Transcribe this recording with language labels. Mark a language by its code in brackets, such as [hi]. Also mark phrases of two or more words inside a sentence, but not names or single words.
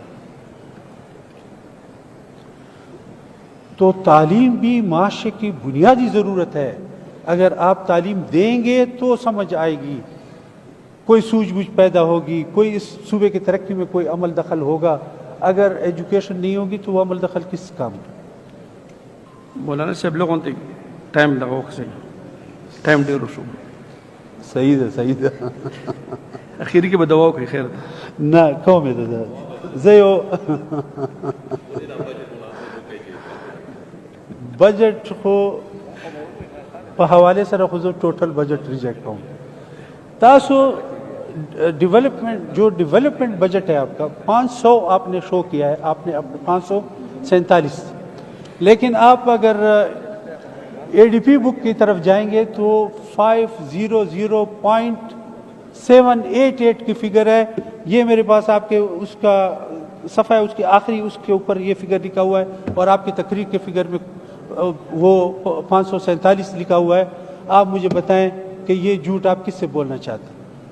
[ur] تو تعلیم بھی معاشرے کی بنیادی ضرورت ہے، اگر آپ تعلیم دیں گے تو سمجھ آئے گی، کوئی سوجھ بوجھ پیدا ہوگی، کوئی اس صوبے کی ترقی میں کوئی عمل دخل ہوگا۔ اگر ایجوکیشن نہیں ہوگی تو وہ عمل دخل کس کام کا؟ مولانا صاحب لوگوں تے ٹائم لگاؤ سے ٹائم [ps] ډیر شو صحیح ده اخیری کې به دعا وکړي خیر ده نه کومې ده زه یو بجټ خو په حواله سره خو زه ټوټل بجٹ ریجیکٹ کوم [ur] تاسو ڈیولپمنٹ جو ڈیولپمنٹ بجٹ ہے آپ کا 500 آپ نے شو کیا ہے آپ نے 547 لیکن آپ اگر اے ڈی پی بک کی طرف جائیں گے تو 500.788 کی فگر ہے یہ میرے پاس آپ کے اس کا صفحہ ہے اس کی آخری اس کے اوپر یہ فگر لکھا ہوا ہے اور آپ کی تقریر کے فگر میں وہ 547 لکھا ہوا ہے آپ مجھے بتائیں کہ یہ جھوٹ آپ کس سے بولنا چاہتے ہیں